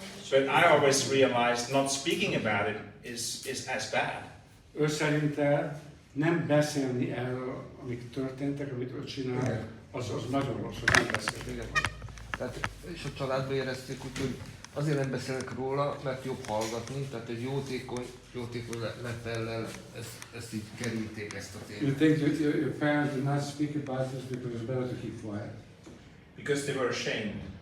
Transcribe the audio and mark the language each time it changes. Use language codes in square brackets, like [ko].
[en] But I always realized not speaking about it is as bad. [hu] Ő szerinte nem beszélni erről, amik történtek, amit ő csinál, az nagyon rossz, hogy nem beszélni. Tehát, és a családban érezték úgy, hogy azért nem beszélnek róla, mert jobb hallgatni, tehát egy jótékony lepellel ezt így kerülték, ezt a témát. [en] You think your parents did not speak about this because it's better to keep quiet? Because they were ashamed.